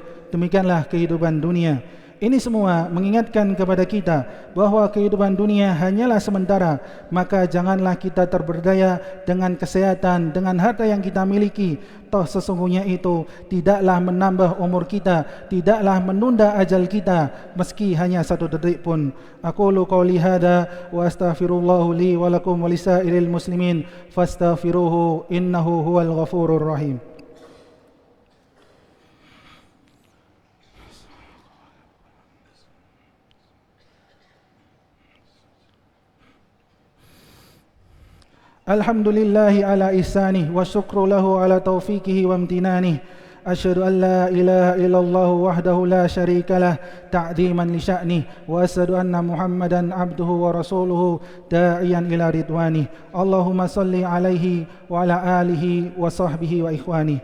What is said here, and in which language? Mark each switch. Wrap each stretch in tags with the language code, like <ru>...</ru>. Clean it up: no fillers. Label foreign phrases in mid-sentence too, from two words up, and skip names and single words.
<id>Demikianlah kehidupan dunia. Ini semua mengingatkan kepada kita bahwa kehidupan dunia hanyalah sementara. Maka janganlah kita terberdaya dengan kesehatan, dengan harta yang kita miliki. Toh sesungguhnya itu tidaklah menambah umur kita, tidaklah menunda ajal kita, meski hanya satu detik pun.</id> <ar>أقول قولي هذا وأستغفر الله لي ولكم ولسائر المسلمين فاستغفروه إنه هو الغفور الرحيم. الحمد لله على إحسانه والشكر له على توفيقه وامتنانه. أشهد أن لا إله إلا الله وحده لا شريك له تعظيما لشأنه وأشهد أن محمدا عبده ورسوله الداعي إلى رضوانه. اللهم صل عليه وعلى آله وصحبه وإخوانه.</ar>